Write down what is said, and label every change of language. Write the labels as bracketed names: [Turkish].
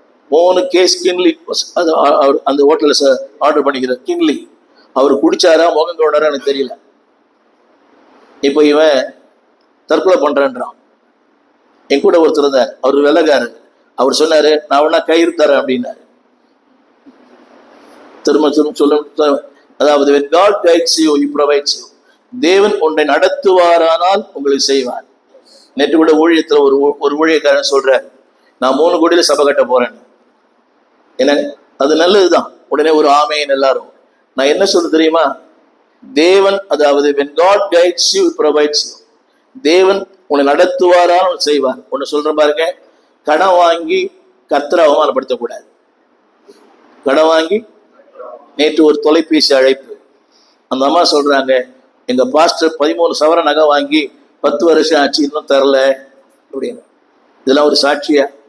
[Tamil] 3 case கிண்லி அந்த ஹோட்டல்ல order பண்ணிக்கிறார். கிண்லி அவர் குடிச்சாரா முகம் கொண்டாரா எனக்கு தெரியல. இப்போ இவன் தற்கொலை பண்றேன்றான். என் கூட ஒருத்தர் இருந்தார், அவர் வெள்ளக்காரர். அவர் சொன்னாரு, நான் வேணா கயிறு தரேன் அப்படின்னாரு. திரும்ப சொல்ல, அதாவது [English] when God guides you, he provides you. [Tamil] தேவன் உன்னை நடத்துவாரானால் உங்களுக்கு செய்வார். நேற்று கூட ஊழியத்துல ஒரு ஊழியக்காரன் சொல்றார், நான் 3 கோடியில சபை கட்ட போறேன். என்ன, அது நல்லதுதான். உடனே ஒரு ஆமையின் எல்லாரும். நான் என்ன சொல்ல தெரியுமா, தேவன், அதாவது [English] when God guides you, he provides you. [Tamil] தேவன் உன்னை நடத்துவாரால் செய்வார். ஒன்னு சொல்ற பாருங்க, கடன் வாங்கி கர்த்தரை அவமானப்படுத்தக்கூடாது. கடன் வாங்கி, நேற்று ஒரு தொலைபேசி அழைப்பு, அந்த அம்மா சொல்றாங்க, எங்க பாஸ்டர் 13 சவர நகை வாங்கி 10 வருஷம் ஆச்சு, இன்னும் தரல அப்படின்னு. இதெல்லாம் ஒரு சாட்சியா?